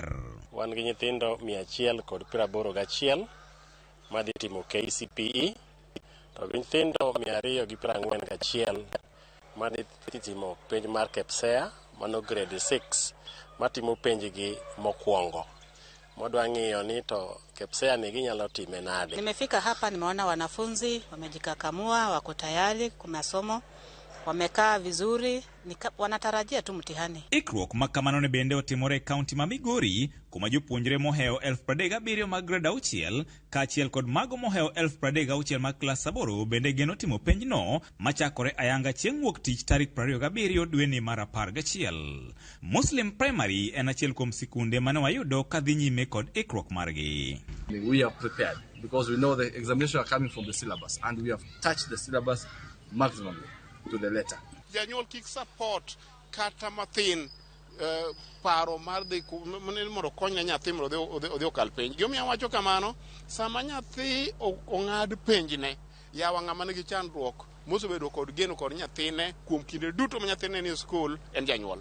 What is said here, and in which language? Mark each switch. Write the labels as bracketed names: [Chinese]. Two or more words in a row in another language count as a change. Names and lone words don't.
[Luo (Kenya and Tanzania)] Wan gi nyithindo 181 madhi timo KCPE, to gi nyithindo 241 madhi timo penj mar KPSEA mano grade 6 matimo penjgi mokwongo. Modwa ng'iyo ni to KPSEA ni ginyalo time nade. [Swahili] Nimefika hapa nimeona wanafunzi wamejikakamua, wako tayari kwa masomo, wamekaa vizuri, wanatarajia tu mtihani. [Luo (Kenya and Tanzania)] Ikruok makamano ne bende otimore kaunti ma Migori kuma jopuonjre moheo 37 mag grade 6 kaachiel kod mago moheo 36 mag klas 8 bende geno timo penj no machakore ayanga chieng' wuok tich tarik 27 dwe ni mar 11. Muslim Primary en achiel kuom sikunde mane wayudo kadhi nyime kod ikruok margi. [English] We are prepared because we know the examinations are coming from the syllabus and we have touched the syllabus maximally to the letter. [Luo (Kenya and Tanzania)] Jonyuol kik support kata mathin paro mar dhi mondo kony nyathi mondo odhi okal penj. Gimomiyo wacho kamano, sama nyathi ong'ad penjne, yawa ng'ama nigi chandruok mosebedo kod geno kod nyathine kuom kinde duto ma nyathine ni skul en janyuol.